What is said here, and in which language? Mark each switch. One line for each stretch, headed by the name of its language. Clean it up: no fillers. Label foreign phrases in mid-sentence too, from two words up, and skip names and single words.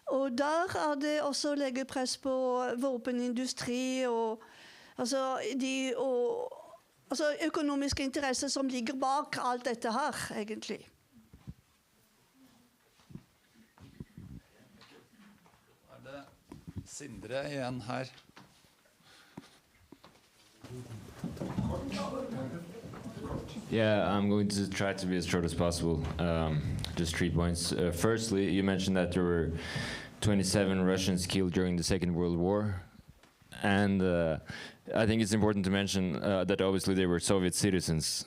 Norwegian: Og der det også legger press på våpenindustri og økonomiske interesser som ligger bak alt dette her, egentlig. Det Sindre igjen her.
English: Yeah, I'm going to try to be as short as possible. Just 3 points. Firstly, you mentioned that there were 27 Russians killed during the Second World War. And I think it's important to mention that obviously they were Soviet citizens.